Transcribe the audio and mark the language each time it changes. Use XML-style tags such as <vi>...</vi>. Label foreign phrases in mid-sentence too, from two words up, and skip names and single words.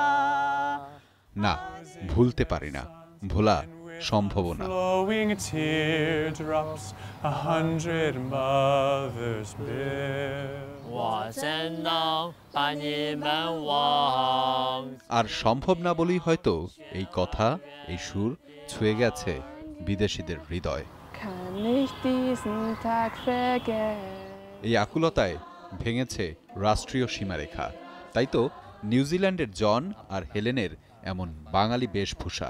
<bn>না, ভুলতে পারি না, ভোলা সম্ভব না।</bn> <en>Flowing teardrops, 100 mothers bear.</en> <zh>我真能把你们忘。</zh> <bn>আর সম্ভব না বলেই হয়তো এই কথা, এই সুর ছুঁয়ে গেছে বিদেশিদের হৃদয়। এই আকুলতায় ভেঙেছে রাষ্ট্রীয় সীমারেখা। তাই তো নিউজিল্যান্ডের জন আর হেলেনের এমন বাঙালি বেশভূষা।</bn>